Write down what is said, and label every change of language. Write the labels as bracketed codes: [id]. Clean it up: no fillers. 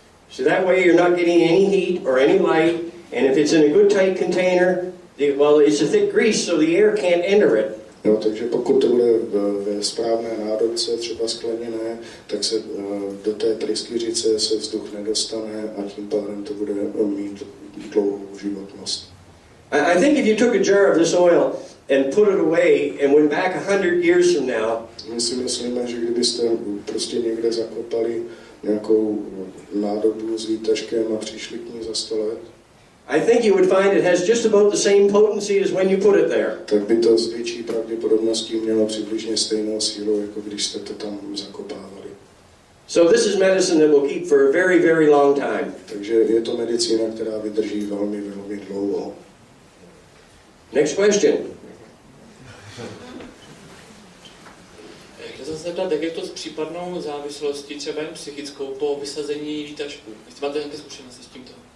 [en] So that way you're not getting any heat or any light, and if it's in a good tight container, it's a thick grease, so the air can't enter it. [cs] Jo, takže pokud to bude ve správné nádobce, třeba skleněné, tak se do té pryskyřice se vzduch nedostane a tím pádem to bude mít dlouhou životnost. [en] I think if you took a jar of this oil and put it away and went back 100 years from now, [cs] my si myslíme, že kdybyste prostě někde zakopali nějakou nádobu s výtažkem a přišli k ní za 100 let, [en] I think you would find it has just about the same potency as when you put it there. [cs] Tak by to s větší pravděpodobností mělo přibližně stejnou sílu, jako když jste to tam zakopávali. [en] So this is medicine that will keep for a very, very long time. [cs] Takže je to medicína, která vydrží velmi, velmi dlouho. [en] Next question. [cs] Chtěl jsem se zeptat, jak je to s případnou závislostí, třeba jen psychickou, po vysazení výtažku? Jestli máte nějaké zkušenosti s tímto?